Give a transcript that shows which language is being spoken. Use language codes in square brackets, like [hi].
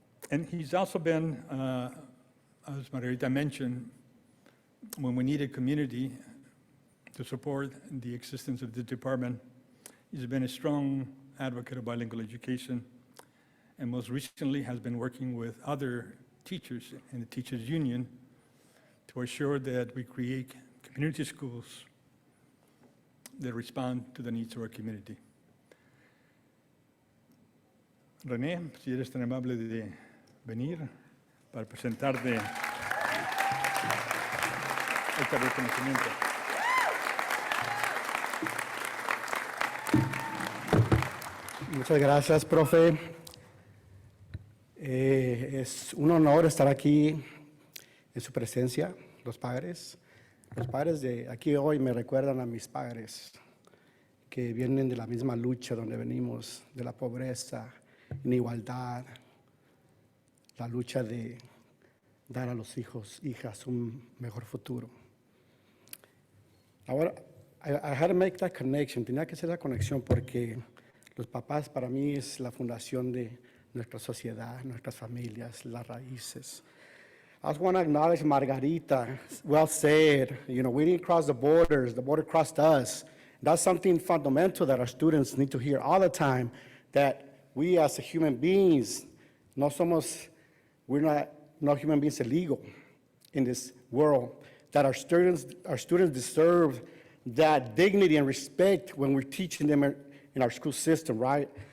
[en] And he's also been, as Margarita mentioned, when we needed community to support the existence of the department, he's been a strong advocate of bilingual education, and most recently has been working with other teachers in the teachers union to assure that we create community schools that respond to the needs of our community. [es] René, si eres tan amable de venir para presentarte este reconocimiento. Muchas gracias, profe. Es un honor estar aquí en su presencia, los padres. Los padres de aquí hoy me recuerdan a mis padres, que vienen de la misma lucha donde venimos, de la pobreza, inigualdad, la lucha de dar a los hijos, hijas, un mejor futuro. Ahora, [en] I had to make that connection, [es] tenía que hacer la conexión porque los papás para mí es la fundación de nuestra sociedad, nuestras familias, las raíces. [en] I just want to acknowledge Margarita. Well said. You know, we didn't cross the borders. The border crossed us. That's something fundamental that our students need to hear all the time, that we as human beings, we're not human beings illegal in this world, that our students deserve that dignity and respect when we're teaching them in our school system, right?